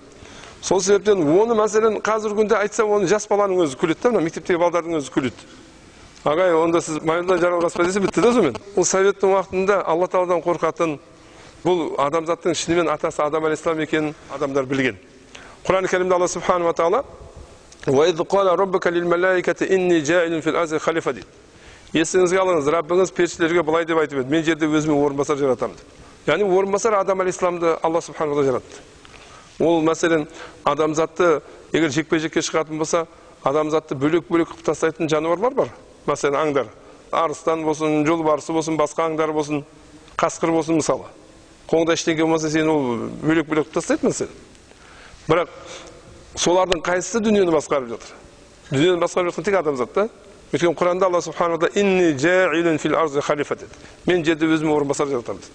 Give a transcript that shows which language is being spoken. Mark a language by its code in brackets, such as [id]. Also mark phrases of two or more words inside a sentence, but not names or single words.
[kk] Сол себептен оны мәселен қазіргі күнде айтса, оны жас баланың өзі күледі да, мектептегі балдардың өзі күледі. Ағай, онда сіз маймылдан жаралғаспа десе бітті да сонымен. Ол советтің уақытында Алла Тағаладан қорқатын, бұл адамзаттың шынымен атасы Адам алейхиссалам екенін адамдар білген. Құран-ы Кәрімде Алла Субханала Тағала [ar] وَإِذْ قَالَ رَبُّكَ لِلْمَلَائِكَةِ إِنِّي جَاعِلٌ فِي الْأَرْضِ خَلِيفَةً [kk] дейді. Есіңізге алыңыз, Раббыңыз періштелерге былай деп айтып еді, мен жерде өзіме орынбасар жаратамын деп. Яғни орынбасар Адам алейхиссаламды Алла Субханала жаратты. Ол мәселен адамзатты егер жекпе-жекке шығатын болса, адамзатты бөлек-бөлек қылып тастайтын жануарлар бар. Мәселен аңдар, арыстан болсын, жолбарысы болсын, басқа аңдар болсын, қасқыр болсын мысалы. Қолыңда ештеңе болмаса сен ол бөлек-бөлек қылып тастайды мәселен. Бірақ солардың қайсысы дүниені басқарып жатыр? Дүниені басқарып жатқан тек адамзат та. Өйткені Құранда Алла Субханала [ar] إني جاعل في الأرض خليفة [kk] деді. Мен жерде өзіме орынбасар жаратамын деді.